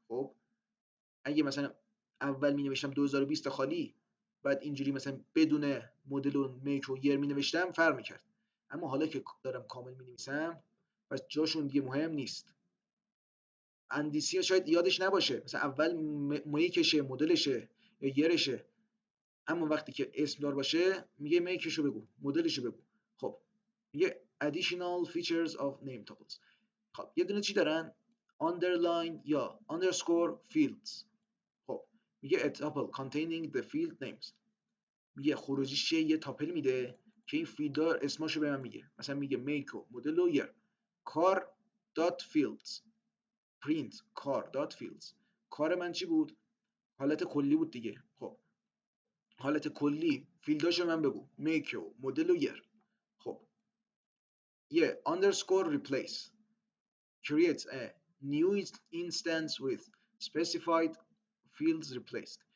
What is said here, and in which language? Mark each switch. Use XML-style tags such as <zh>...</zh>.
<fa>خب اگه مثلا اول مینوشتم 2020 خالی، بعد اینجوری مثلا بدون مدل و میک و یر مینوشتم، فرق میکرد. اما حالا که دارم کامل مینویسم، پس جاشون دیگه مهم نیست. اندیسی شاید یادش نباشه، مثلا اول میکشه، مدلشه یا یرشه، اما وقتی که اسم دار باشه میگه میکشو بگو، مدلشو بگو. خب میگه</fa> <en>additional features of name tuples.</en> <fa>خب یه دونه چی دارن؟ underline یا</fa> <en>underscore fields.</en> <fa>خب میگه</fa> <en>a tuple containing the field names.</en> <fa>میگه خروجیش چیه؟ یه تاپل میده که این فیلدار اسماشو به من میگه. مثلا میگه make و مدل و یر.</fa> <en>car dot fields print car dot fields.</en> <fa>کار من چی بود؟ حالت کلی بود دیگه. خب حالت کلی فیلداشو من بگو، make و مدل و یر. خب یه</fa> <en>underscore replace creates a new instance with specified fields replaced.</en>